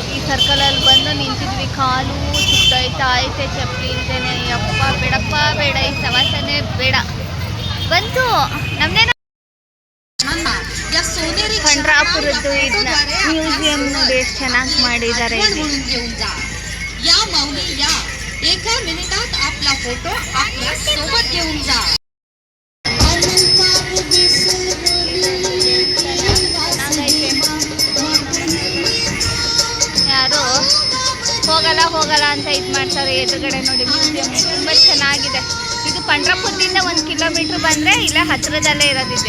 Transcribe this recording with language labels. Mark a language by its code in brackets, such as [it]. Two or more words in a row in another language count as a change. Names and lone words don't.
[kn] ಈ ಸರ್ಕಲಲ್ಲಿ ಬಂದು ನಿಂತಿದ್ವಿ. ಕಾಲು ಸುತ್ತೋಯ್ತಾ ಐತೆ ಚಪ್ಪಲಿ ಇಲ್ದೇನೆ. ಯಪ್ಪ ಬೇಡಪ್ಪ ಬೇಡ, ಈ ಸವಾಸನೆ ಬೇಡ. ಬಂತು ನಮ್ದೇನ ಪಂಡ್ರಾಪುರದ್ದು ಇದನ್ನ ಮ್ಯೂಸಿಯಂ ನೋಡಿ ಎಷ್ಟು ಚೆನ್ನಾಗಿ ಮಾಡಿದ್ದಾರೆ. [mr] या माऊली या. एका मिनिटात आपला फोटो आपल्या सोबत घेऊन जा. [kn] ಯಾರು ಹೋಗಲ್ಲ ಅಂತ ಇದು ಮಾಡ್ತಾರೆ. ಎದುರುಗಡೆ ನೋಡಿ ಮ್ಯೂಸಿಯಂ ತುಂಬ ಚೆನ್ನಾಗಿದೆ. ಇದು ಪಂಡ್ರಾಪುರದಿಂದ 1 ಕಿಲೋಮೀಟ್ರ್ ಬಂದರೆ ಇಲ್ಲೇ ಹತ್ತಿರದಲ್ಲೇ ಇರೋದಿದೆ.